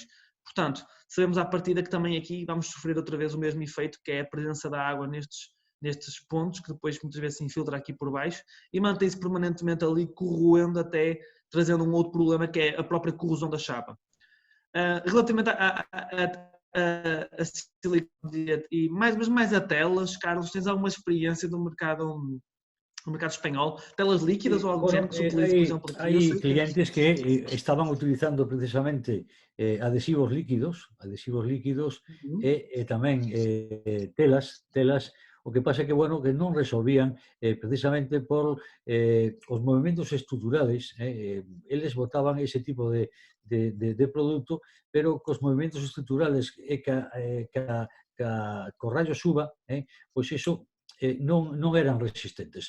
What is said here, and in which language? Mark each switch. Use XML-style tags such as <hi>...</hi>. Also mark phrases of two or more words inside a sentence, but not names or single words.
<pt>Portanto, sabemos à partida que também aqui vamos sofrer outra vez o mesmo efeito, que é a presença da água nestes pontos, que depois muitas vezes se infiltra aqui por baixo e mantém-se permanentemente ali, corroendo até trazendo um outro problema, que é a própria corrosão da chapa. Relativamente a silicone e mais a telas, Carlos, tens alguma experiência no mercado espanhol? Telas líquidas ou algo do género que se utiliza, por exemplo, aqui?</pt> <gl>Hay clientes que estaban utilizando precisamente adhesivos líquidos e tamén telas. O que pasa é que, bueno, que non resolvían precisamente por os movimentos estruturales. Eles botaban ese tipo de produto, pero cos movimentos estruturales co rayo suba, pois iso non eran resistentes.</gl>